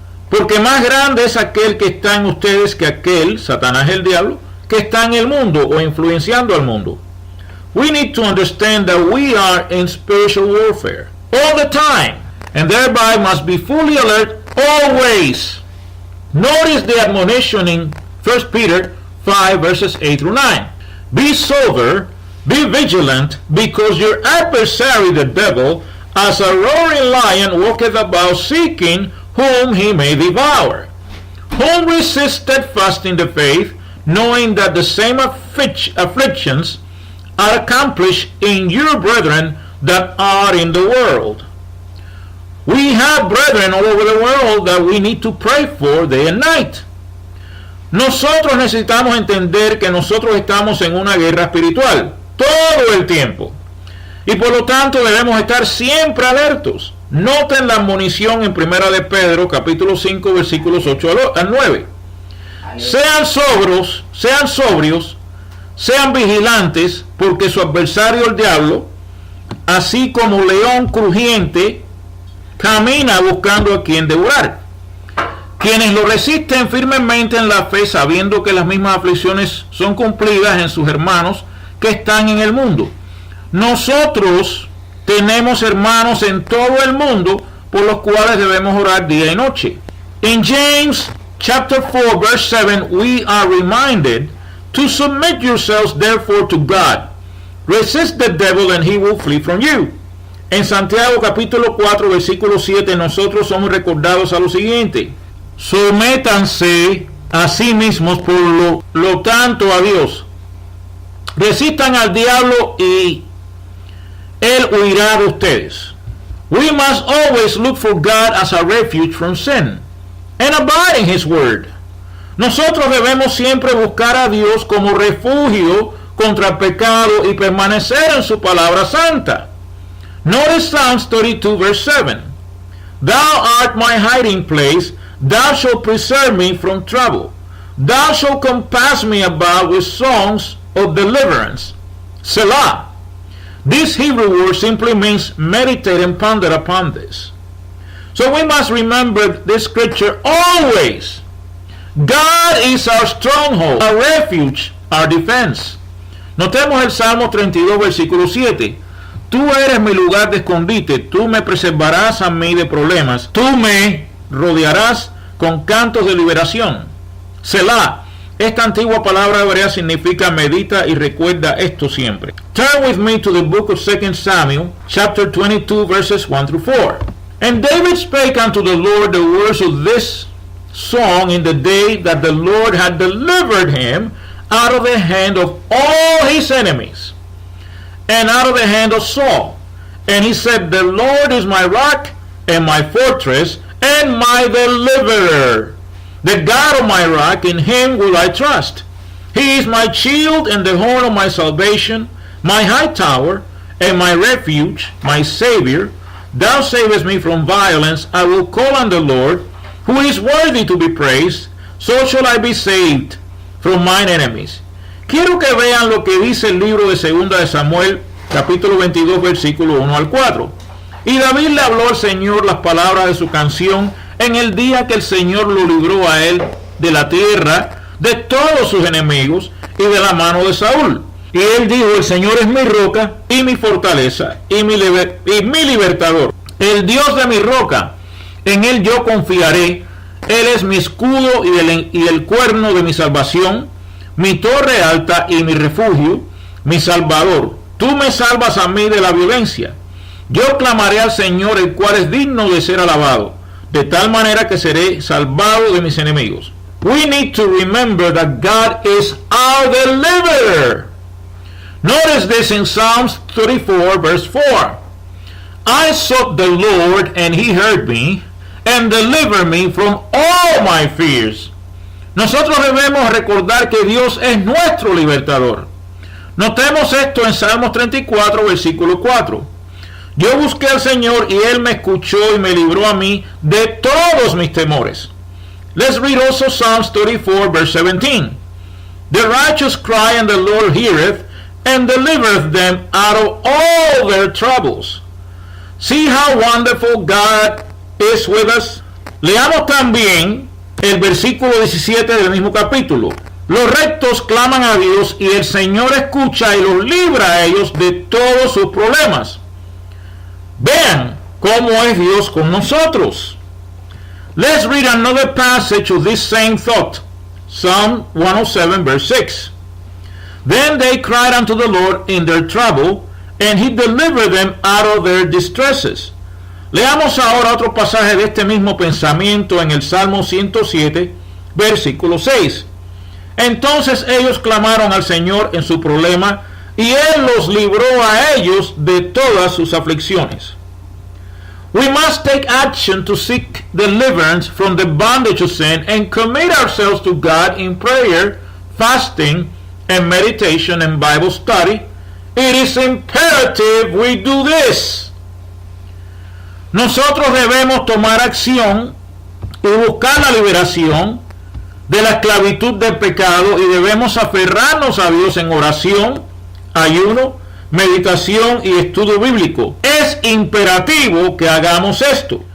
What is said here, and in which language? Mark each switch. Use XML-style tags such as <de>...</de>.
<es>Porque más grande es aquel que está en ustedes que aquel, Satanás el diablo, que está en el mundo o influenciando al mundo.</es> <en>We need to understand that we are in spiritual warfare all the time, and thereby must be fully alert always. Notice the admonition in 1 Peter 5 verses 8 through 9. Be sober, be vigilant, because your adversary the devil, as a roaring lion, walketh about seeking whom he may devour. Whom resist steadfast in the faith, knowing that the same afflictions are accomplished in your brethren that are in the world. We have brethren all over the world that we need to pray for day and night.</en> <es>Nosotros necesitamos entender que nosotros estamos en una guerra espiritual todo el tiempo y por lo tanto debemos estar siempre alertos. Noten la admonición en Primera de Pedro capítulo 5 versículos 8 al 9. Sean sobrios, Sean vigilantes, porque su adversario el diablo, así como león crujiente, camina buscando a quien devorar. Quienes lo resisten firmemente en la fe, sabiendo que las mismas aflicciones son cumplidas en sus hermanos que están en el mundo. Nosotros tenemos hermanos en todo el mundo por los cuales debemos orar día y noche.</es> <en>In James chapter 4 verse 7 we are reminded to submit yourselves therefore to God. Resist the devil and he will flee from you.</en> <es>En Santiago capítulo 4 versículo 7 nosotros somos recordados a lo siguiente: sométanse a sí mismos por lo tanto a Dios. Resistan al diablo y él huirá de ustedes.</es> <en>We must always look for God as a refuge from sin and abide in His word.</en> <es>Nosotros debemos siempre buscar a Dios como refugio contra el pecado y permanecer en su palabra santa.</es> <en>Notice Psalms 32 verse 7. Thou art my hiding place, thou shalt preserve me from trouble. Thou shalt compass me about with songs of deliverance. Selah. This Hebrew word simply means meditate and ponder upon this. So we must remember this scripture always. God is our stronghold, our refuge, our defense.</en> <es>Notemos el Salmo 32, versículo 7. Tú eres mi lugar de escondite, tú me preservarás a mí de problemas, tú me rodearás con cantos de liberación. Selah. Esta antigua palabra hebrea significa medita y recuerda esto siempre.</es> <en>Turn with me to the book of 2 Samuel, chapter 22, verses 1 through 4. And David spake unto the Lord the words of this song in the day that the Lord had delivered him out of the hand of all his enemies, and out of the hand of Saul. And he said, the Lord is my rock, and my fortress, and my deliverer. The God of my rock, in him will I trust. He is my shield and the horn of my salvation, my high tower, and my refuge, my Savior. Thou savest me from violence. I will call on the Lord, who is worthy to be praised. So shall I be saved from mine enemies.</en> <es>Quiero que vean lo que dice el libro de 2 de Samuel, capítulo 22, versículo 1 al 4. Y David le habló al Señor las palabras de su canción en el día que el Señor lo libró a él de la tierra, de todos sus enemigos y de la mano de Saúl. Y él dijo, el Señor es mi roca y mi fortaleza y mi libertador, el Dios de mi roca, en él yo confiaré. Él es mi escudo y el cuerno de mi salvación, mi torre alta y mi refugio, mi salvador. Tú me salvas a mí de la violencia. Yo clamaré al Señor, el cual es digno de ser alabado, de tal manera que seré salvado de mis enemigos.</es> <en>We need to remember that God is our deliverer. Notice this in Psalms 34 verse 4. I sought the Lord and he heard me and delivered me from all my fears.</en> <es>Nosotros debemos recordar que Dios es nuestro libertador. Notemos esto en Salmos 34 versículo 4. Yo busqué al Señor y Él me escuchó y me libró a mí de todos mis temores.</es> <en>Let's read also Psalms 34 verse 17. The righteous cry and the Lord heareth and delivereth them out of all their troubles. See how wonderful God is with us.</en> <es>Leamos también el versículo 17 del mismo capítulo. Los rectos claman a Dios y el Señor escucha y los libra a ellos de todos sus problemas. Vean cómo es Dios con nosotros.</es> <en>Let's read another passage of this same thought. Psalm 107 verse 6. Then they cried unto the Lord in their trouble, and he delivered them out of their distresses.</en> <es>Leamos ahora otro pasaje de este mismo pensamiento en el Salmo 107, versículo 6. Entonces ellos clamaron al Señor en su problema, y Él los libró a ellos de todas sus aflicciones.</es> <en>We must take action to seek deliverance from the bondage of sin and commit ourselves to God in prayer, fasting, and meditation and Bible study. It is imperative we do this.</en> <es>Nosotros debemos tomar acción y buscar la liberación de la esclavitud del pecado y debemos aferrarnos a Dios en oración, ayuno, meditación y estudio bíblico. Es imperativo que hagamos esto.</es>